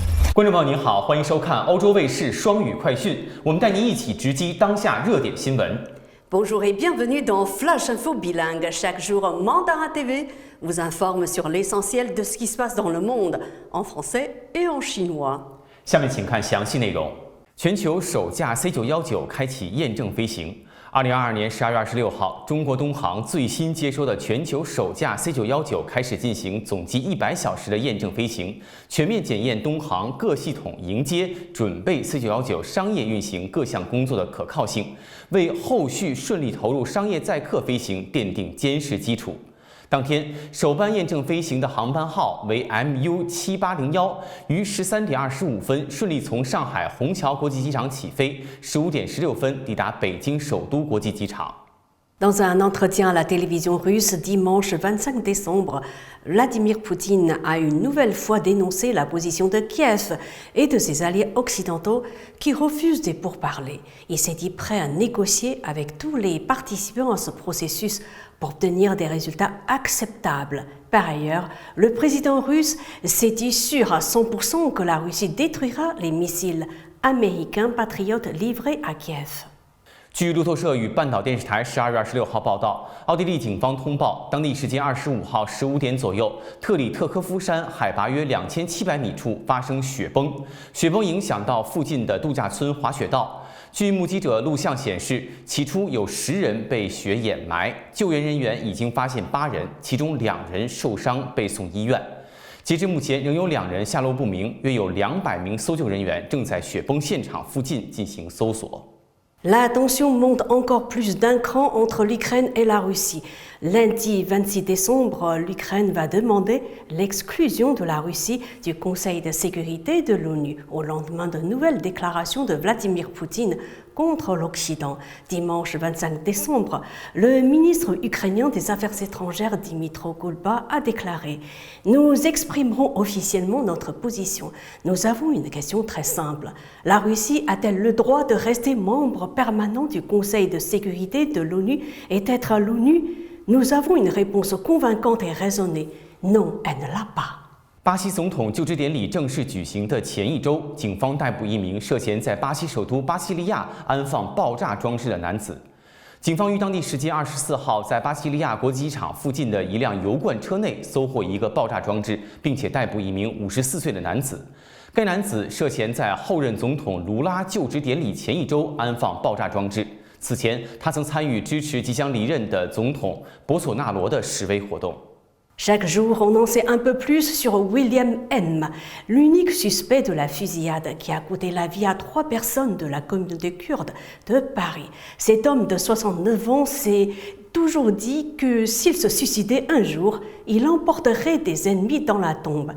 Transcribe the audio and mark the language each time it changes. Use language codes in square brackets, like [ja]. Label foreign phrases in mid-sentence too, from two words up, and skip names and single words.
[zh] 观众朋友您好，欢迎收看欧洲卫视双语快讯，我们带您一起直击当下热点新闻。 [fr] Bonjour et bienvenue dans Flash Info Bilingue. Chaque jour, Mandarin TV vous informe sur l'essentiel de ce qui se passe dans le monde, en français et en chinois. [zh] 下面请看详细内容。全球首架 C919 开启验证飞行。2022年12月26号，中国东航最新接收的全球首架 C919 开始进行总计100小时的验证飞行，全面检验东航各系统迎接、准备 C919 商业运行各项工作的可靠性，为后续顺利投入商业载客飞行奠定坚实基础。当天，首班验证飞行的航班号为 MU7801，于13点25分顺利从上海虹桥国际机场起飞，15点16分抵达北京首都国际机场。 [fr] Dans un entretien à la télévision russe dimanche 25 décembre, Vladimir Poutine a une nouvelle fois dénoncé la position de Kiev et de ses alliés occidentaux qui refusent des pourparlers. Il s'est dit prêt à négocier avec tous les participants à ce processus pour obtenir des résultats acceptables. Par ailleurs, le président russe s'est dit sûr à 100% que la Russie détruira les missiles américains patriotes livrés à Kiev. [zh] 据路透社与半岛电视台12月26号报道，奥地利警方通报，当地时间25号15点左右，特里特科夫山海拔约2700米处发生雪崩，雪崩影响到附近的度假村滑雪道。据目击者录像显示，起初有10人被雪掩埋，救援人员已经发现8人，其中2人受伤被送医院。截至目前，仍有2人下落不明，约有200名搜救人员正在雪崩现场附近进行搜索。 [fr] La tension monte encore plus d'un cran entre l'Ukraine et la Russie. Lundi 26 décembre, l'Ukraine va demander l'exclusion de la Russie du Conseil de sécurité de l'ONU au lendemain de nouvelles déclarations de Vladimir Poutine contre l'Occident. Dimanche 25 décembre, le ministre ukrainien des Affaires étrangères Dmytro Kulba a déclaré « Nous exprimerons officiellement notre position. Nous avons une question très simple. La Russie a-t-elle le droit de rester membre permanent du Conseil de sécurité de l'ONU et d'être à l'ONU ? Nous avons une réponse convaincante et raisonnée. Non, elle ne l'a pas. » [zh] 巴西总统就职典礼正式举行的前一周，警方逮捕一名涉嫌在巴西首都巴西利亚安放爆炸装置的男子。警方于当地时间24号在巴西利亚国际机场附近的一辆油罐车内搜获一个爆炸装置，并且逮捕一名54岁的男子。该男子涉嫌在后任总统卢拉就职典礼前一周安放爆炸装置。此前，他曾参与支持即将离任的总统博索纳罗的示威活动。 [fr] Chaque jour, on en sait un peu plus sur William M., l'unique suspect de la fusillade qui a coûté la vie à 3 personnes de la communauté kurde de Paris. Cet homme de 69 ans s'est toujours dit que s'il se suicidait un jour, il emporterait des ennemis dans la tombe.